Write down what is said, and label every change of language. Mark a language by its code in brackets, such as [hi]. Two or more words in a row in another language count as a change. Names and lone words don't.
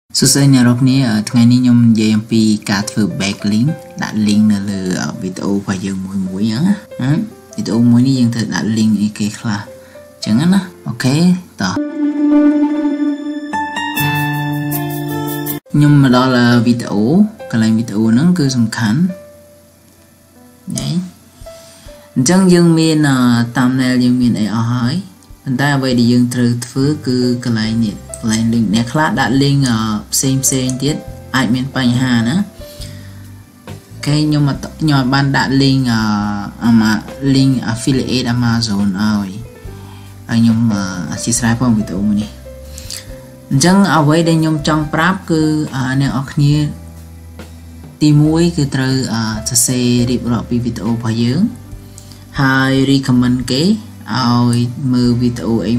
[km] សួស្តីអ្នកនរគ្នាថ្ងៃនេះខ្ញុំនិយាយអំពីការធ្វើ backlink ដាក់ link នៅលើវីដេអូរបស់យើងមួយហ្នឹងណាវីដេអូមួយនេះយើងត្រូវដាក់ link អីគេខ្លះអញ្ចឹងណាអូខេតោះខ្ញុំមកដល់វីដេអូកន្លែងវីដេអូហ្នឹងគឺសំខាន់ណែអញ្ចឹងយើងមាន thumbnail យើងមានអីអស់ហើយប៉ុន្តែអ្វីដែលយើងត្រូវធ្វើគឺកន្លែងនេះកន្លែង link អ្នកខ្លះដាក់ link ផ្សេងទៀតអាចមានបញ្ហាណាគេខ្ញុំបានដាក់ [en] link link affiliate [km] Amazon ឲ្យខ្ញុំអធិស្ឋានផងវីដេ អូមួយនេះអញ្ចឹងអ្វីដែលខ្ញុំចង់ប្រាប់គឺអ្នកនរគ្នាទី1គឺត្រូវសរសេររៀបរាប់ពីវីដេអូរបស់យើងហើយ recommend គេឲ្យមើលវីដេអូអី